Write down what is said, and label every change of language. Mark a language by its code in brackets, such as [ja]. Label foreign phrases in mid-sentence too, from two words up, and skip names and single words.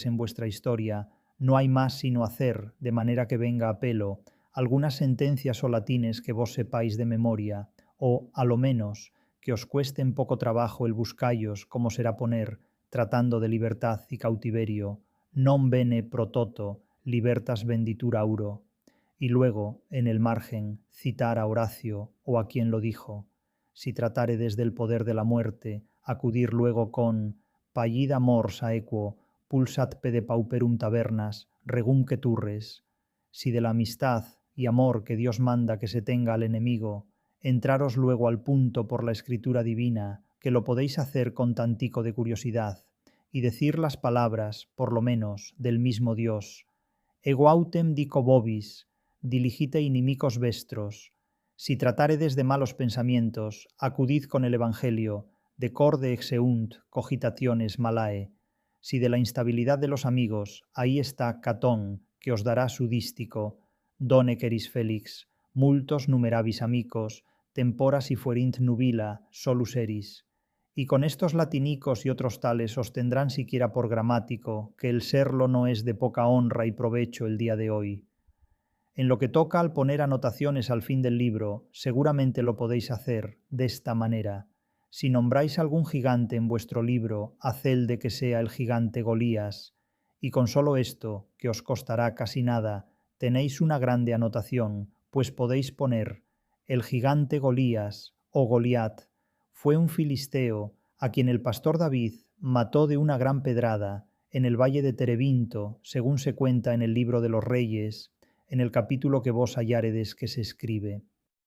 [es] en vuestra historia, no hay más sino hacer, de manera que venga a pelo, algunas sentencias o latines que vos sepáis de memoria, o, a lo menos, que os cuesten poco trabajo el buscallos como será poner, tratando de libertad y cautiverio, [la] non bene pro toto, libertas venditur auro, [es] y luego, en el margen, citar a Horacio o a quien lo dijo. Si tratáredes del poder de la muerte, acudir luego con [la] pallida mors aequo, pulsat pede pauperum tabernas, regum que turres. [es] Si de la amistad y amor que Dios manda que se tenga al enemigo, entraros luego al punto por la escritura divina, que lo podéis hacer con tantico de curiosidad, y decir las palabras, por lo menos, del mismo Dios. [la] Ego autem dico vobis, diligite inimicos vestros. [es] Si tratáredes de malos pensamientos, acudid con el Evangelio, [la] de corde exeunt cogitationes malae. [es] Si de la instabilidad de los amigos, ahí está Catón, que os dará su dístico, [la] done queris felix, multos numerabis amicos, tempora si fuerint nubila, solus eris. [es] Y con estos latinicos y otros tales os tendrán siquiera por gramático, que el serlo no es de poca honra y provecho el día de hoy. En lo que toca al poner anotaciones al fin del libro, seguramente lo podéis hacer de esta manera. Si nombráis algún gigante en vuestro libro, haced de que sea el gigante Golías, y con solo esto, que os costará casi nada, tenéis una grande anotación, pues podéis poner: El gigante Golías, o Goliat, fue un filisteo a quien el pastor David mató de una gran pedrada en el valle de Terebinto, según se cuenta en el libro de los Reyes, en el capítulo que vos halláredes que se escribe.